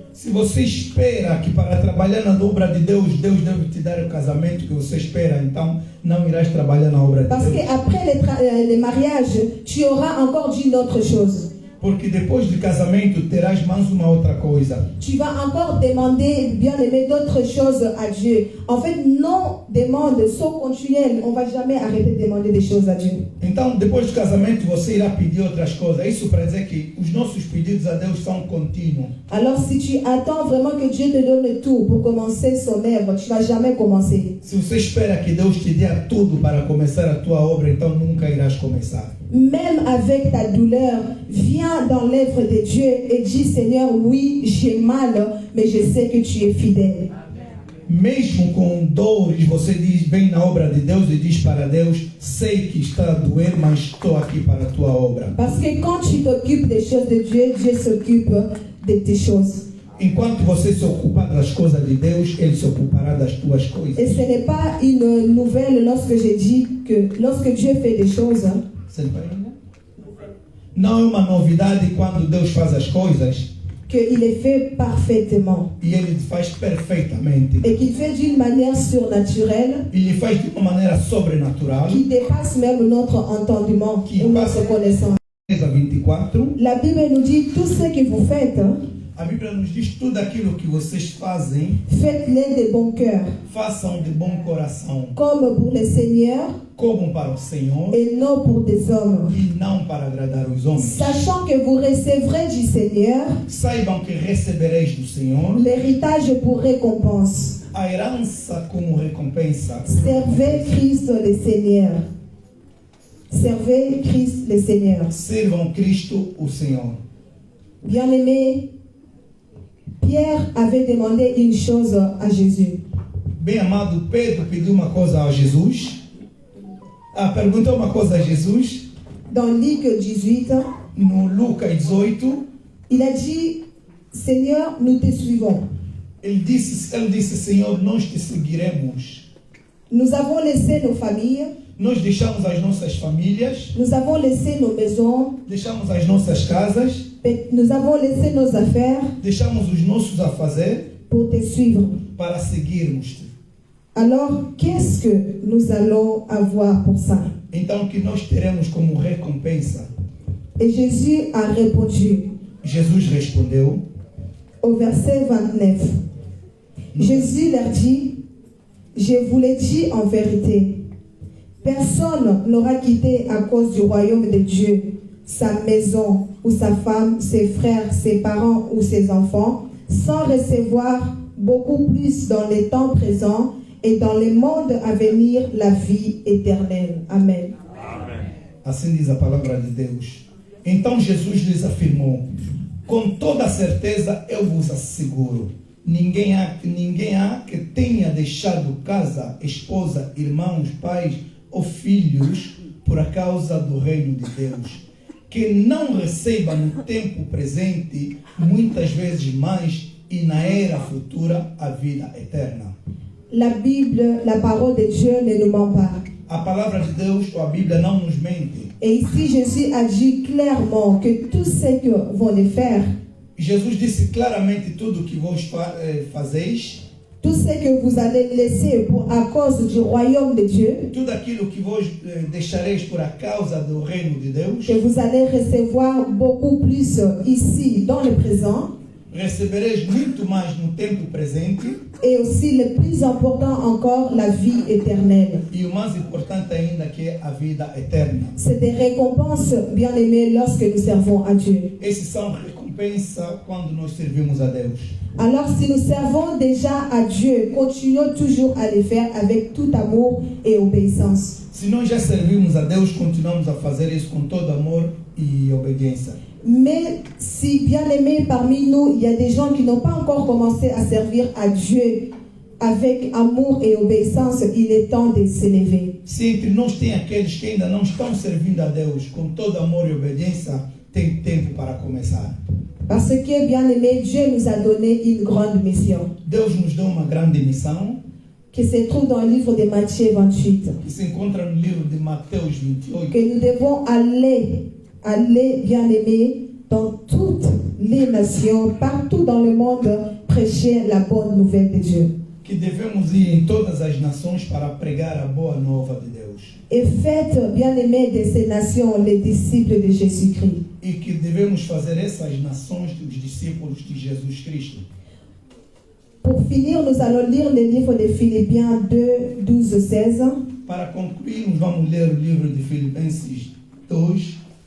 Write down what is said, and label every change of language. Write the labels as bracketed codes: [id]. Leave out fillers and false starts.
[pt] Se você espera que para trabalhar na obra de Deus, Deus deve te dar o casamento que você espera, então não irás trabalhar na obra de [fr] Parce [pt] Deus. [fr] qu'après les mariages, tu auras encore dit une autre chose. [pt] Porque depois do casamento terás mais uma outra coisa. [fr] Tu vas encore demander, bien aimé, d'autres choses à Dieu. En fait, nos demandes sont continuelles. On ne va jamais arrêter de demander des choses à Dieu. [pt] Então, depois do casamento, você irá pedir outras coisas. Isso para dizer que os nossos pedidos a Deus são contínuos. [fr] Alors, si tu attends vraiment que Dieu te donne tout pour commencer son œuvre, tu ne vas jamais commencer. [pt] Se você espera que Deus te dê tudo para começar a tua obra, então nunca irás começar. [fr] Même avec ta douleur, viens dans l'œuvre de Dieu et dis, Seigneur, oui, j'ai mal, mais je sais que tu es fidèle. [pt] Mesmo com dores, você diz, vem na obra de Deus e diz para Deus, sei que está a doer, mas estou aqui para a tua obra. [fr] Parce que quand tu t'occupes des choses de Dieu, Dieu s'occupe de tes choses. [pt] Enquanto você se ocupa das coisas de Deus, Ele se ocupará das tuas coisas. [fr] Et ce n'est pas une nouvelle lorsque je dis que lorsque Dieu fait des choses, [pt] Não é uma novidade quando Deus faz as coisas [fr] qu'il les fait parfaitement. [pt] e Ele faz perfeitamente. [fr] Et qu'il fait d'une manière surnaturelle, [pt] Ele faz de uma maneira sobrenatural. [fr] qui dépasse même notre entendement ou notre connaissance. 24. La Bible nous dit, tout ce que vous faites, [pt] A Bíblia nos diz tudo aquilo que vocês fazem, [fr] faites-le de bon cœur, [pt] façam de bom coração, [fr] comme pour le Seigneur [pt] como para o Senhor [fr] et non pour des hommes. [pt] e não para agradar os homens. [fr] Sachant que vous recevrez du Seigneur [pt] Saibam que recebereis do Senhor [fr] l'héritage pour récompense. [pt] a herança como recompensa. [fr] Servez Christ le Seigneur. Servez Christ le Seigneur. [pt] Sirvam Cristo o Senhor. [fr] Bien-aimé, Pierre avait demandé une chose à Jésus. [pt] Bem amado, Pedro pediu uma coisa a Jesus. Perguntou uma coisa a Jesus. [fr] Dans Luc 18, [pt] No Lucas 18, [fr] il a dit, Seigneur, nous te suivons. [pt] ele disse, Senhor, nós te seguiremos. [fr] Nous avons laissé nos familles, [pt] Nós deixamos as nossas famílias, [fr] nous avons laissé nos maisons, [pt] deixamos as nossas casas, [fr] nous avons laissé nos affaires [pt] deixamos os nossos afazeres [fr] pour te suivre. [pt] para seguirmos-te. [fr] Alors, qu'est-ce que nous allons avoir pour ça? [pt] Então, o que nós teremos como recompensa? [fr] Et Jésus a répondu [pt] Jesus respondeu, [fr] au verset 29. Jésus leur dit, je vous l'ai dit en vérité, personne n'aura quitté à cause du royaume de Dieu sa maison ou sa femme, ses frères, ses parents ou ses enfants, sans recevoir beaucoup plus dans les temps présents et dans le monde à venir la vie éternelle. Amen. [pt] assim diz a palavra de Deus. Então Jesus lhes afirmou, com toda certeza eu vos asseguro, ninguém há que tenha deixado casa, esposa, irmãos, pais ou filhos por causa do reino de Deus, que não receba no tempo presente muitas vezes mais e na era futura a vida eterna. [fr] La Bible, la parole de Dieu ne nous ment pas. [pt] A palavra de Deus ou a Bíblia não nos mente. [fr] Et ici, Jésus a dit clairement que tout ce que vont le faire, [pt] Jesus disse claramente tudo o que vós fazeis, [fr] tout ce que vous allez laisser à cause du royaume de Dieu, [pt] tudo aquilo que vós deixareis por a causa do reino de Deus, [fr] que vous allez recevoir beaucoup plus ici, dans le présent, [pt] recebereis muito mais no tempo presente [fr] et aussi le plus important encore, la vie éternelle. [pt] e o mais importante ainda que é a vida eterna. [fr] C'est des récompenses, bien aimées, lorsque nous servons à Dieu. [pt] Esses são recompensa quando nós servimos a Deus. [fr] Alors si nous servons déjà à Dieu, continuons toujours à le faire avec tout amour et obéissance. [pt] Se nós já servimos a Deus, continuamos a fazer isso com todo amor e obediência. [fr] Mais si, bien aimé, parmi nous, il y a des gens qui n'ont pas encore commencé à servir à Dieu avec amour et obéissance, il est temps de s'élever. [pt] Se entre nós tem aqueles que ainda não estão servindo a Deus com todo amor e obediência, tem tempo para começar. [fr] Parce que, bien aimé, Dieu nous a donné une grande mission [pt] Deus nos deu uma grande missão [fr] qui se trouve dans le livre de Matthieu 28. [pt] que se encontra no livro de Mateus 28. [fr] Que nous devons aller, bien aimé, dans toutes les nations, partout dans le monde, prêcher la bonne nouvelle de Dieu. [pt] Que devemos ir em todas as nações para pregar a boa nova de Deus. [fr] Et faites, bien-aimés de ces nations, les disciples de Jésus-Christ. [pt] E que devemos fazer essas nações dos discípulos de Jesus Cristo. [fr] Pour finir, nous allons lire le livre de Philippiens 2, 12, 16. [pt] Para concluirmos, vamos ler o livro de Filipenses 2,